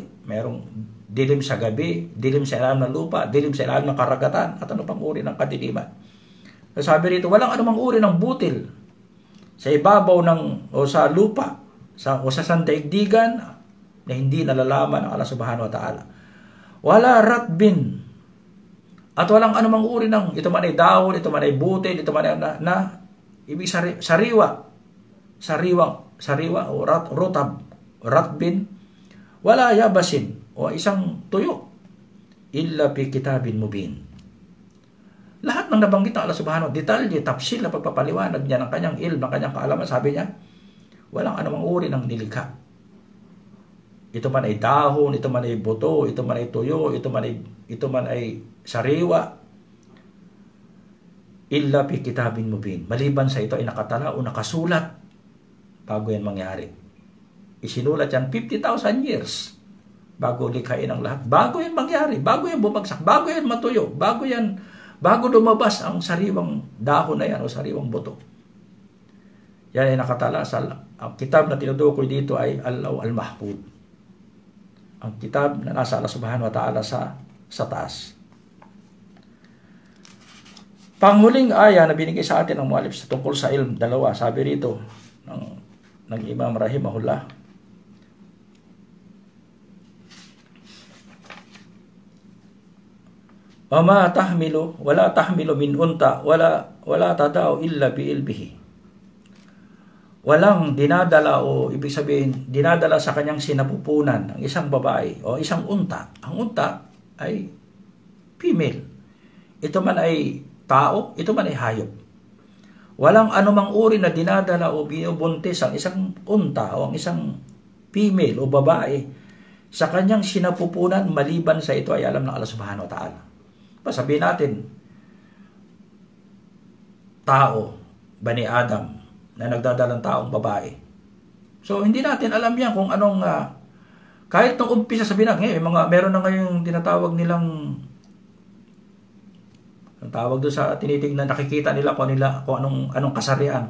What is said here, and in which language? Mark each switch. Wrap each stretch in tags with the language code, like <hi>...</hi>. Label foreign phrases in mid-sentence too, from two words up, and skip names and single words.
<tl>Merong dilim sa gabi, dilim sa ilalim ng lupa, dilim sa ilalim ng karagatan, at ano pang uri ng kadilimat. Sabi rito, walang anumang uri ng butil sa ibabaw o sa lupa o sa sandaigdigan na hindi nalalaman ng Allah</tl> <ar>سبحانه وتعالى. ولا رطب.</ar> <tl>At walang anumang uri ng, ito man ay dahon, ito man ay butil, ito man ay ibig sariwa o</tl> <ar>رطب رطب ولا يابس,</ar> <tl>o isang tuyo,</tl> <ar>إلا في كتاب مبين.</ar> <tl>Lahat ng nabanggit ng Allah</tl> <ar>سبحانه وتعالى,</ar> <tl>detalye, tafsil na pagpapaliwanag niya ng kanyang ilm, ng kanyang kaalaman, sabi niya, walang anumang uri ng nilikha. Ito man ay dahon, ito man ay buto, ito man ay tuyo, ito man ay sariwa,</tl> <ar>إلا في كتاب مبين.</ar> <tl>Maliban sa ito ay nakatala o nakasulat bago yan mangyari. Isinulat yan 50,000 years bago likhain ang lahat. Bago yan mangyari, bago yan bumagsak, bago yan matuyo, bago lumabas ang sariwang dahon na yan o sariwang buto. Yan ay nakatala sa ang kitab na tinutukoy dito ay Al-Law Al-Mahfud. Ang kitab na nasa Allah</tl> <ar>سبحانه وتعالى</ar> <tl>sa taas. Panghuling aya na binigay sa atin ng mu'allif sa tungkol sa ilm, dalawa. Sabi rito ng Imam rahimahullah.</tl> <ar>ولا تحمل من أنثى ولا تضع إلا بعلمه.</ar> <tl>Walang dinadala o ibig sabihin, dinadala sa kanyang sinapupunan ng isang babae o isang unta. Ang unta ay female. Ito man ay tao, ito man ay hayop. Walang anumang uri na dinadala o binubuntis ang isang unta o ang isang female o babae sa kanyang sinapupunan maliban sa ito ay alam ng Allah</tl> <ar>سبحانه وتعالى.</ar> <tl>Sabihin natin, tao, Bani Adam, na nagdadalang taong babae. So, hindi natin alam yan kung anong, kahit nung umpisa sabihin natin, meron na ngayong tinatawag nilang, ang tawag doon sa tinitignan, nakikita nila kung anong kasarian.</tl>